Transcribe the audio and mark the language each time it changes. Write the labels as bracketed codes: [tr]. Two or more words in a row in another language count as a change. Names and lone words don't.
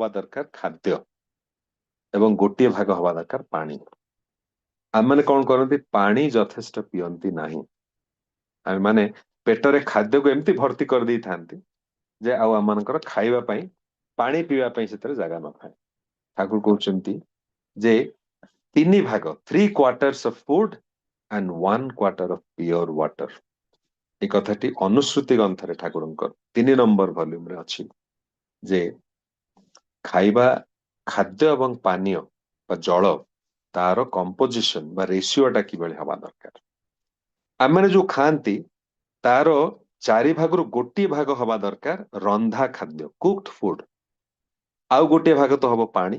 [or] ଦରକାର ଖାଦ୍ୟ ଏବଂ ଗୋଟିଏ ଭାଗ ହବା ଦରକାର ପାଣି ଆମମାନେ କଣ କରନ୍ତି ପାଣି ଯଥେଷ୍ଟ ପିଅନ୍ତି ନାହିଁ ଆମେ ମାନେ ପେଟରେ ଖାଦ୍ୟକୁ ଏମିତି ଭର୍ତ୍ତି କରିଦେଇଥାନ୍ତି ଯେ ଆଉ ଆମମାନଙ୍କର ଖାଇବା ପାଇଁ ପାଣି ପିଇବା ପାଇଁ ସେଥିରେ ଜାଗା ନଥାଏ ଠାକୁର କହୁଛନ୍ତି ଯେ 3 ଭାଗ [en] 3/4 of food and 1/4 of pure water [or] ଏଇ କଥାଟି ଅନୁଶ୍ରୁତି ଗ୍ରନ୍ଥରେ ଠାକୁରଙ୍କର 3 ନମ୍ବର ଭଲ୍ୟୁମରେ ଅଛି ଯେ ଖାଇବା ଖାଦ୍ୟ ଏବଂ ପାନୀୟ ବା ଜଳ ତାର କମ୍ପୋଜିସନ ବା ରେସିଓଟା କିଭଳି ହବା ଦରକାର ଆମମାନେ ଯୋଉ ଖାଆନ୍ତି ତାର 4 ଭାଗରୁ ଗୋଟିଏ ଭାଗ ହବା ଦରକାର ରନ୍ଧା ଖାଦ୍ୟ [en] cooked food [or] ଆଉ ଗୋଟିଏ ଭାଗ ତ ହବ ପାଣି